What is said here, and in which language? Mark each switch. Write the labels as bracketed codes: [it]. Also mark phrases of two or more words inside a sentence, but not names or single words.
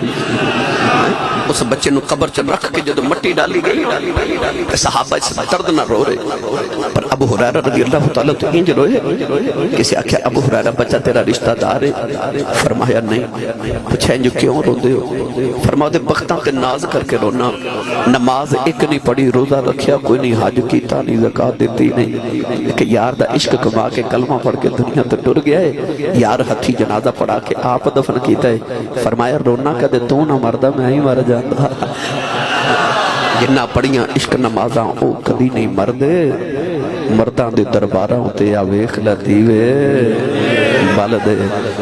[pa] اس بچے نو قبر چ رکھ کے جدو مٹی ڈالی گئی صحابہ اس درد نہ رو رہے، پر ابو ہریرہ رضی اللہ تعالیٰ تو انج روئے۔ کسی آکھیا ابو ہریرہ بچہ تیرا رشتہ دار ہے؟ فرمایا نہیں۔ پوچھا انجو کیوں رو دے ہو؟ فرمایا دے بختاں تے ناز کر کے رونا، نماز ایک نہیں پڑھی، روزہ رکھیا کوئی نہیں، حج کیتا نہیں، زکاة دیتی نہیں، کہ یار دا عشق کما کے کلمہ پڑھ کے دنیا تے ٹر گیا ہے، یار ہتھی جنازہ پڑھا کے آپ دفن کیتا ہے۔ فرمایا رونا کدے تو نہ مردہ میں ہی مر جاندہ، جنہ پڑھیاں عشق نمازاں او کبھی نہیں مردے، مرداں دے درباراں تے یا ویکھ لے دیوے بال دے۔